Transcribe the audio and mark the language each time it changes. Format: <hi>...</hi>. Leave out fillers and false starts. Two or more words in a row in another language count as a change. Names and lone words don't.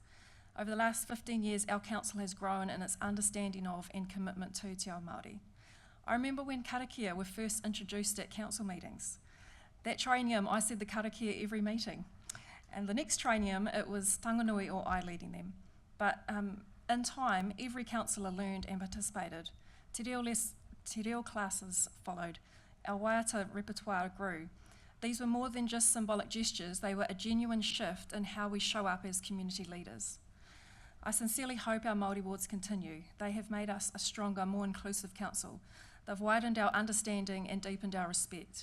<en>Over the last 15 years, our council has grown in its understanding of and commitment to Te Ao Māori. I remember when karakia were first introduced at council meetings. That traineum, I said the karakia every meeting. And the next traineum, it was Tanganui or I leading them. But in time, every councillor learned and participated.</en> <mi>Te reo</mi> <en>classes followed. Our waiata repertoire grew. These were more than just symbolic gestures, they were a genuine shift in how we show up as community leaders. I sincerely hope our Māori wards continue. They have made us a stronger, more inclusive council. They've widened our understanding and deepened our respect.</en>